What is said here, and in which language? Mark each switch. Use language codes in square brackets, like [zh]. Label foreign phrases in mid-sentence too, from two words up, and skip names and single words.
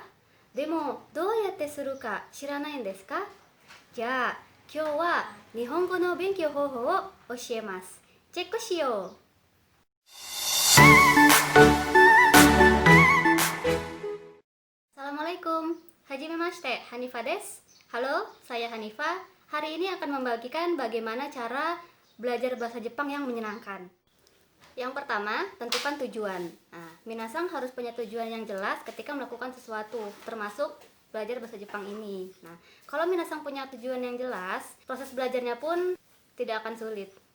[ja] でも、どうやってするか知らないんですか? じゃ、今日は日本語の勉強方法を教えます. チェックしよう. Assalamualaikum. はじめまして、Hanifaです. [id] Halo, saya Hanifa. Hari ini akan membagikan bagaimana cara belajar bahasa Jepang yang menyenangkan. Yang pertama, tentukan tujuan. Nah, minasan harus punya tujuan yang jelas ketika melakukan sesuatu, termasuk belajar bahasa Jepang ini. Nah, kalau minasan punya tujuan yang jelas, proses belajarnya pun tidak akan sulit.